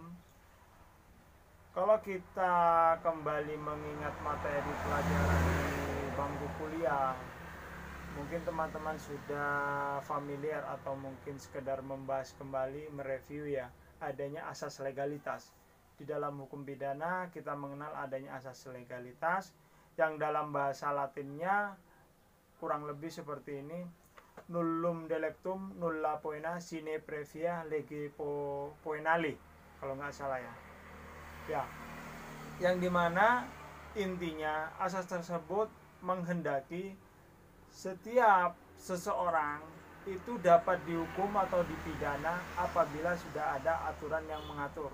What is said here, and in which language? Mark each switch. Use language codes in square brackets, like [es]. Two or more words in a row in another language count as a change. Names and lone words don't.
[id] Kalau kita kembali mengingat materi pelajaran di bangku kuliah, mungkin teman-teman sudah familiar atau mungkin sekedar membahas kembali, mereview adanya asas legalitas. Di dalam hukum pidana kita mengenal adanya asas legalitas yang dalam bahasa Latinnya kurang lebih seperti ini: [la] nullum delectum nulla poena sine previa lege poenali, [id] kalau nggak salah yang dimana intinya asas tersebut menghendaki setiap seseorang itu dapat dihukum atau dipidana apabila sudah ada aturan yang mengatur.